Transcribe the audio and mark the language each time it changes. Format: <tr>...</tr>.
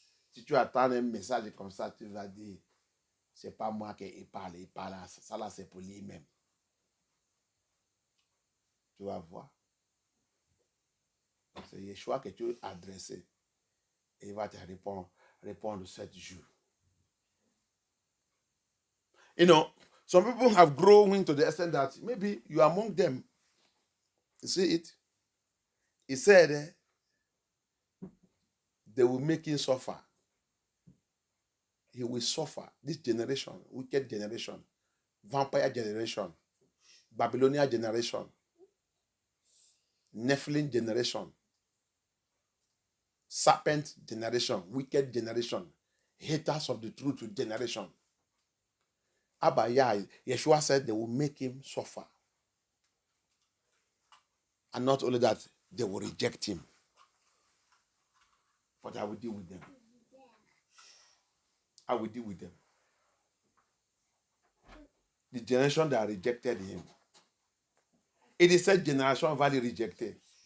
<fr>Si tu attends un message comme ça, tu vas dire, c'est pas moi qui parle, il parle, ça là c'est pour lui-même. Tu vas voir. C'est Yeshua que tu as adressé. Et il va te répondre 7 jours.</fr> <en>You know, some people have grown to the extent that maybe you are among them. You see it? He said they will make him suffer. He will suffer. This generation, wicked generation, vampire generation, Babylonian generation, Nephilim generation, serpent generation, wicked generation, haters of the truth generation. Abba, Yeshua said they will make him suffer. And not only that, they will reject him. But I will deal with them. I will deal with them. The generation that rejected him. It is</en> <fr>cette génération va le rejecter.</fr>